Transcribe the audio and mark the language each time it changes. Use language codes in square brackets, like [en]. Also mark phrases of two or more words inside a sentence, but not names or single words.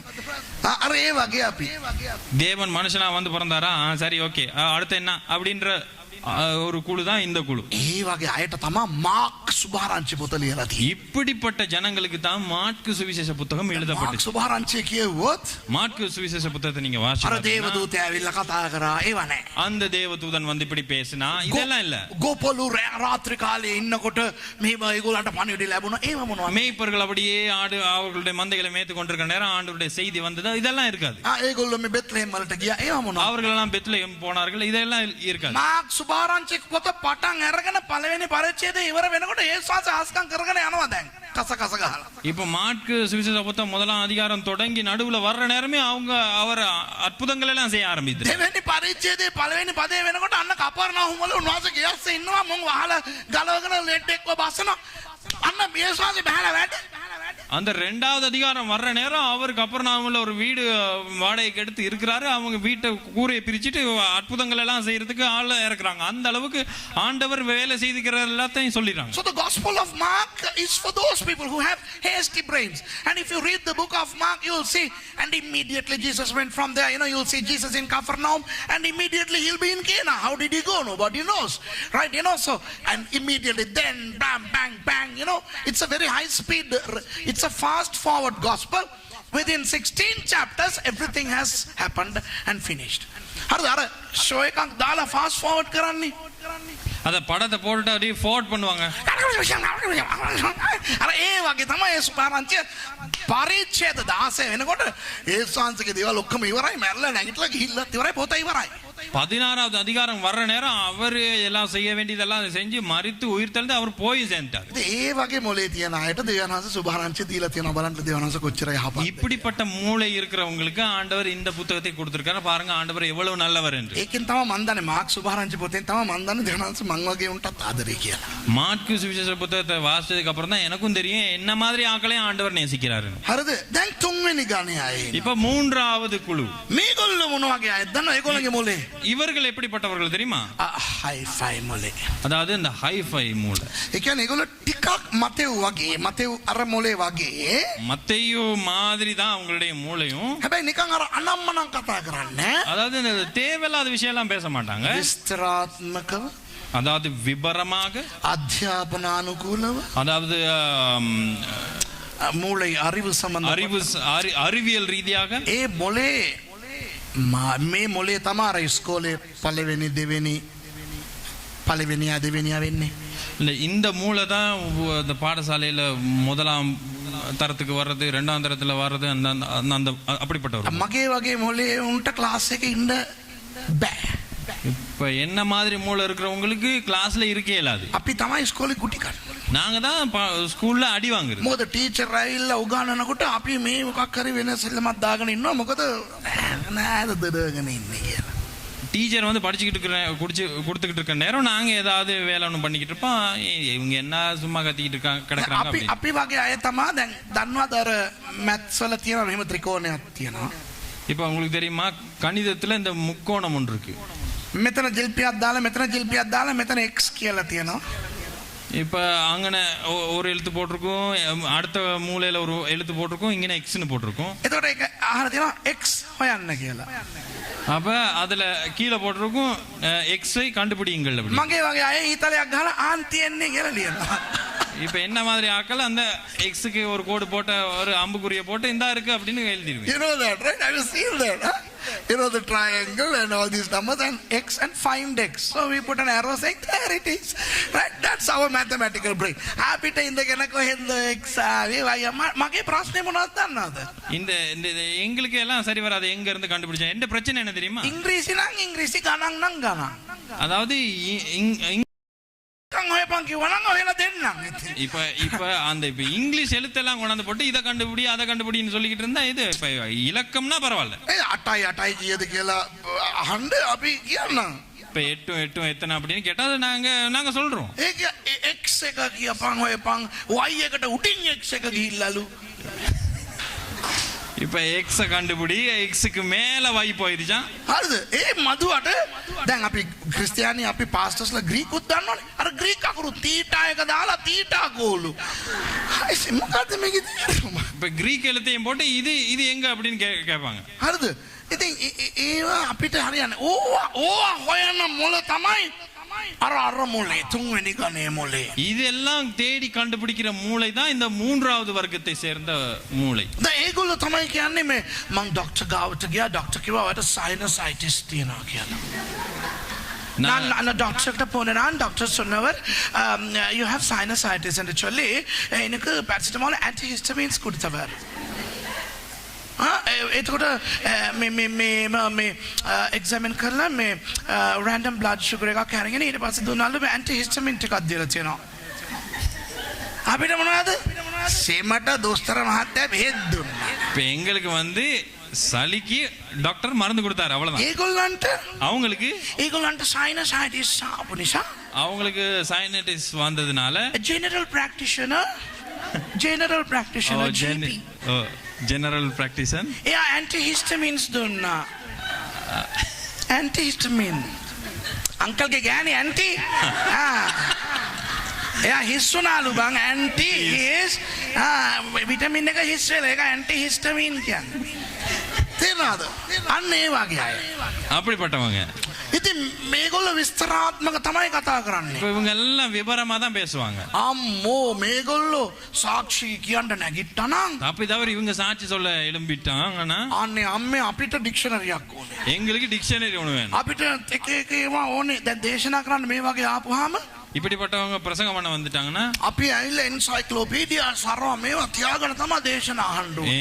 [si] අර ඒ වගේ අපි [ta] தேவன் மனுஷனா வந்து பிறந்தாரா, சரி ஓகே, அடுத்து என்ன அப்படின்ற ஒரு குழு தான் இந்த குழு. [si] ඒ වගේ අයට තමයි මාක් සුභාරංචි පොත ලියලා තියෙන්නේ. [ta] இப்படிப்பட்ட ஜனங்களுக்கு தான் மாற்கு சுவிசேஷ புத்தகம் [si] මාක් [ta] எழுதப்பட்டது. [si] සුභාරංචි කියවොත් [ta] மாற்கு சுவிசேஷ புத்தகத்தை நீங்க [si] අර [ta] வாசிச்சா [si] දේවදූතයා ඇවිල්ලා කතා කරා ඒව නෑ. [ta] அந்த தேவதூதன் வந்து இப்படி பேசினா இதெல்லாம் இல்ல. [si] ගෝපලු රාත්‍රී කාලේ ඉන්නකොට මෙහෙම ඒගොල්ලන්ට පණිවිඩ ලැබුණා ඒව මොනවද? [ta] மேய்ப்பர்கள் அப்படியே அவர்களுடைய மந்தைகளை மேய்த்து கொண்டிருக்கிற நேரம் ஆண்டவருடைய செய்தி வந்தது, இதெல்லாம் இருக்காது. [si] ඒගොල්ලෝ මේ බෙත්ලෙහෙම් වලට ගියා ඒව මොනවද? [ta] அவர்கள் எல்லாம் பெத்லெஹேம் போனார்கள், இதெல்லாம் இருக்காது. [si] මාක් සුභාරංචි පොත පටන් අරගෙන පළවෙනි පරිච්ඡේදය ඉවර වෙනකොට ඒ ශාස්ත්‍ර ආස්කම් කරගෙන යනවා දැන් කස කස ගහලා. [ta] இப்ப மாற்கு சுவிசேஷ புத்தகம் முதலாம் அதிகாரம் தொடங்கி நடுவுல வர்ற நேரமே அவர் அற்புதங்கள் எல்லாம் செய்ய ஆரம்பித்தார். [si] දෙවෙනි පරිච්ඡේදයේ පළවෙනි පදේ වෙනකොට අන්න කපර්නාහුම් වල උන්වහන්සේ ගියස්සේ ඉන්නවා මොන් වහලා ගලවගෙන ලෙඩ් එක්ව බස්සනවා. අන්න මේ ශාස්ත්‍රය බහලා වැඩ. [ta] அந்த ரெண்டாவது அதிகாரம் வர்ற நேரம் அவருக்கு கப்பர்நாகும்ல ஒரு வீடு வாடகைக்கு எடுத்து இருக்கிறாரு. அவங்க வீட்டை கூரையை பிரிச்சுட்டு அற்புதங்கள் எல்லாம் செய்யறதுக்கு ஆள் இறக்குறாங்க. அந்த அளவுக்கு ஆண்டவர் வேலை செய்திருக்கிற எல்லாத்தையும் சொல்லிடுறாங்க. [en] So the gospel of Mark is for those people who have hasty brains. And if you read the book of Mark, you will see, and immediately Jesus went from there. You will see Jesus in Capernaum, and immediately he'll be in Cana. How did he go? Nobody knows, right? So and immediately then bam, bang, bang. It's a very high speed. It's a fast forward gospel. Within 16 chapters, everything has happened and finished. [si] හරිද? අර ෂෝ එකක් දාලා [en] fast forward [si] කරන්නේ. [ta] அத படத்தை போட்டுட்டு அப்படியே forward பண்ணுவாங்க. [si] අර ඒ වගේ තමයි ඒ සුභාරංචිය පරිච්ඡේද 16 වෙනකොට ඒ ශාන්තිගේ දේවල් ඔක්කොම ඉවරයි. මැරලා නැගිටලා ගිහිල්ලත් ඉවරයි. පොත ඉවරයි. [ta] 16வது அதிகாரம் வர்ற நேரம் அவர் எல்லாம் செய்ய வேண்டியதெல்லாம் செஞ்சு மரித்து உயிர் தெழுந்து அவர் போய் சேர்ந்தார். [si] ඒ වගේ මොලේ තියන අයට දෙවියන්වහන්සේ සුභාරංචිය දීලා තියෙනවා. බලන්න දෙවියන්වහන්සේ කොච්චර යහපත්. [ta] இப்படிப்பட்ட மூளை இருக்கிறவங்களுக்கு ஆண்டவர் இந்த புத்தகத்தை கொடுத்திருக்காரு. பாருங்க ஆண்டவர் எவ்வளவு நல்லவர் என்று. [si] ඒකෙන් තමයි මන් දන්නේ මාක් සුභාරංචි පොතෙන් තමයි මන් දන්නේ දෙවියන්වහන්සේ මං වගේ උන්ටත් ආදරේ කියලා. [ta] மாற்கு சுவிசேஷ புத்தகத்தை வாசிச்சதுக்கு அப்புறம் தான் எனக்கும் தெரியும் என்ன மாதிரி ஆட்களையும் ஆண்டவர் நேசிக்கிறாரு. [si] හරිද? දැන් තුන්වෙනි ගණේ අය. [ta] இப்ப மூன்றாவது குழு. [si] මේගොල්ලෝ මොන වගේ අයද? දන්නවද ඒගොල්ලන්ගේ මොලේ? [ta] இவர்கள் எப்படிப்பட்டவர்கள் தெரியுமா? [si] හයි-ෆයි මොලේ. [ta] அதாவது இந்த ஹை-ஃபை மூளை. [si] ඒ කියන්නේ ඒගොල්ලෝ ටිකක් මතෙව් වගේ මතෙව් අර මොලේ වගේ. [ta] மத்தேயு மாதிரி தான் அவங்களுடைய மூளையும். [si] හැබැයි නිකන් අර අනම්මනම් කතා කරන්නේ. [ta] அதாவது இந்த தேவையில்லாத விஷயம் எல்லாம் பேச மாட்டாங்க. [si] විස්තරාත්මකව, [ta] அதாவது விபரமாக, [si] අධ්‍යාපනානුකූලව, [ta] அதாவது மூளை அறிவு සම්බන්ධ அறிவியல் ரீதியாக [si] ඒ මොලේ මේ මොලේ තමයි අර ඉස්කෝලේ පළවෙනි දෙවෙනියා වෙන්නේ. [ta] இல்லை இந்த மூளை தான் இந்த பாடசாலையில் முதலாம் தரத்துக்கு வர்றது, ரெண்டாம் தரத்தில் வர்றது, அந்த அந்த அப்படிப்பட்டவர். [si] මගේ වගේ මොලේ උන්ට ක්ලාස් එකේ ඉන්න බෑ. [ta] இப்போ என்ன மாதிரி மூளை இருக்கிறவங்களுக்கு கிளாஸ்ல இருக்கே இயலாது. [si] අපි තමයි ඉස්කෝලේ කුටි කන්නේ. [ta] நாங்க தான் ஸ்கூல்ல அடி வாங்குறது. [si] මොකද ටීචර් ඇවිල්ලා උගන්වනකොට අපි මේ මොකක් හරි වෙන සෙල්ලමක් දාගෙන ඉන්නවා. මොකද නෑද දඩගෙන ඉන්නේ කියලා. [ta] டீச்சர் வந்து கொடுத்துக்கிட்டு இருக்க நேரம் நாங்க ஏதாவது வேலை ஒன்று பண்ணிக்கிட்டு இருப்போம். இவங்க என்ன சும்மா கத்திக்கிட்டு இருக்காங்க கிடக்குறாங்க. [si] අපි වගේ අය තමයි දැන් දන්නවද අර මැත්ස් වල තියෙන මෙහෙම ත්‍රිකෝණයක් තියෙනවා. [ta] இப்போ உங்களுக்கு தெரியுமா கணிதத்துல இந்த முக்கோணம் ஒன்று இருக்கு. [si] මෙතන ජිල්පියක් දාලා මෙතන ජිල්පියක් දාලා මෙතන x කියලා තියෙනවා. [ta] இப்போ அங்கன ஒரு எழுத்து போட்டிருக்கும், அடுத்த மூலையில ஒரு எழுத்து போட்டிருக்கும், இங்கே எக்ஸ்னு போட்டிருக்கும். [si] එතකොට ඒක අහලා තියෙනවා x හොයන්න කියලා. [ta] அப்ப அதுல கீழே போட்டிருக்கும் எக்ஸை கண்டுபிடியுங்கள் அப்படி. [si] මගේ වගේ අය ඊතලයක් ගහලා ආන් තියන්නේ කියලා ලියනවා. [ta] இப்ப என்ன மாதிரி ஆக்கள் அந்த எக்ஸுக்கு ஒரு கோடு போட்ட ஒரு அம்புக்குறிய போட்டு இந்தா இருக்கு அப்படின்னு எழுதிடுவீங்க. [en] You know that, right? Have you seen that? Huh? You know the triangle and all these numbers and x and find x. So we put an arrow saying there it is. Right? That's our mathematical brain. [si] අපිට ඉඳගෙන කොහෙන්ද x ආවේ වය මගේ ප්‍රශ්නේ මොනවද දන්නවද? [ta] இந்த எங்களுக்கு எல்லாம் சரி வராது. எங்க இருந்து கண்டுபிடிச்சேன்? என்ன பிரச்சனை என்ன தெரியுமா? [si] ඉංග්‍රීසි නම් ඉංග්‍රීසි ගණන් නම් ගණන්. [ta] அதாவது இப்ப அந்த இப்ப இங்கிலீஷ் எழுத்தெல்லாம் கொண்டாந்து போட்டு இதை கண்டுபிடி அதை கண்டுபிடின்னு சொல்லிக்கிட்டு இருந்தா இது இப்ப இலக்கம்னா பரவாயில்ல. [si] அட்டாய் அட்டாய் කියද කියලා අහන්න අපි කියන්න. [ta] இப்ப 8 8 எத்தனை அப்படின்னு கேட்டா நாங்க சொல்றோம். [si] ඒක x එක කියපන් හොයපන් y එකට උඩින් x එක ගිහිල්ලාලු. [ta] இப்ப x கண்டுபிடி xக்கு மேல y போயிடுச்சான். [si] හරිද? ඒ මදුවට දැන් අපි ක්‍රිස්තියානි අපි පාස්ටර්ස්ලා ග්‍රීක් උත් දන්නවනේ. අර ග්‍රීක් අකුරු තීටා එක දාලා තීටා ගෝලු. හයිසෙ මොකද්ද මේකේ තේරුම? [ta] இப்ப கிரீக் எழுத்தையும் போட்டு இது எங்க அப்படின்னு கேட்பாங்க. [si] හරිද? ඉතින් ඒවා අපිට හරියන්නේ. ඕවා හොයන මොළ තමයි අර මොලේ තුන්වෙනි ගණේ මොලේ. [ta] இதெல்லாம் தேடி கண்டுபிடிக்கிற மூளை தான் இந்த மூன்றாவது වර්ගத்தை சேர்ந்த மூளை. [si] දැන් ඒගොල්ලෝ තමයි කියන්නේ මේ මං ඩොක්ටර් ගාවට ගියා ඩොක්ටර් කිව්වා ඔයාට සයිනසයිටිස් තියෙනවා කියලා. [ta] நான் டாக்டர்கிட்ட போனேன் டாக்டர் சொன்னவர் [en] you have sinusitis [ta] என்று சொல்லி எனக்கு [en] paracetamol antihistamines [ta] கொடுத்தவர். [si] එතකොට මේ එක්සැමින් කරලා මේ [en] random blood sugar [si] එකක් අරගෙන ඊට පස්සේ දුන්නාලු මේ ඇන්ටිහිස්ටමින් ටිකක් දීලා තියෙනවා. අපිට මොනවද? සෙමට දොස්තර මහත්තයා බෙහෙත් දුන්නා. [ta] இப்போ எங்களுக்கு வந்து சளிக்கு டாக்டர் மருந்து கொடுத்தாரு அவ்வளவுதான். [si] ඒගොල්ලන්ට සයිනසයිටිස් ආපු නිසා [ta] அவங்களுக்கு சைனடைட்டிஸ் வந்ததுனால [en] general practitioner GP general practition [si] එයා ඇන්ටිහිස්ටමින්ස් දුන්නා. ඇන්ටිහිස්ටමින් අංකල්ගේ ගෑණි ඇන්ටි එයා හිස් වුණාලු බං ඇන්ටි හිස් විටමින් එක හිස් වෙලා ඒක ඇන්ටිහිස්ටමින් කියන්නේ. තේරෙනවද? අන්න ඒ වගේ අය. [ta] அப்படிப்பட்டவங்க. [si] ඉතින් මේගොල්ලෝ විස්තරාත්මක තමයි කතා කරන්නේ. [ta] இவங்க எல்லாம் விவரமா தான் பேசுவாங்க. [si] අම්මෝ මේගොල්ලෝ சாட்சி කියන්න නැගිට්ටනම් [ta] அப்படி தவிர இவங்க சாட்சி சொல்ல எழும்பிட்டாங்கன்னா [si] අනේ අම්මේ අපිට ඩික්ෂනරියක් ඕනේ. [ta] எங்களுக்கு டிக்ஷனரி ஒன்று வேணும். [si] අපිට එක එක ඒවා ඕනේ. දැන් දේශනා කරන්න මේ වගේ ආපුවාම [ta] இப்படிப்பட்டவங்க பிரசங்கம் பண்ண வந்துட்டாங்கன்னா [si] අපි ඇවිල්ලා එන්සයික්ලෝපීඩියා සරවා මේවා තියාගෙන තමයි දේශනා අහන්න ඕනේ.